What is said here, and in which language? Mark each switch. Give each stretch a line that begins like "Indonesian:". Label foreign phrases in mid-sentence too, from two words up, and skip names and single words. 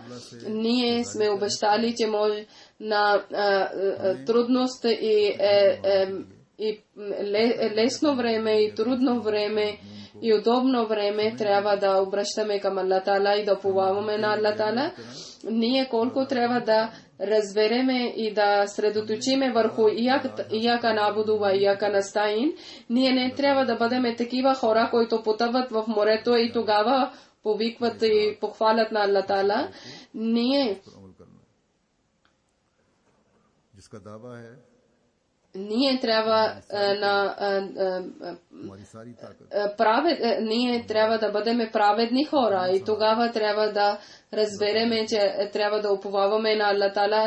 Bulgarian: Ние сме обещали, че може на трудност и лесно време и трудно време и удобно време трябва да обръщаме към Аллах Таала и да уповаваме на Аллах Таала. Ние колко трябва да разбереме и да средоточиме върху
Arabic: إياك نعبد وإياك نستعين.
Bulgarian: Ние не трябва да бъдем такива хора, които потъват в морето и тогава повикват и похвалят на Аллах Таала. Ние трябва ние трябва да бъдем праведни хора и тогава трябва да разбереме, че трябва да уповаваме на Аллах Таала.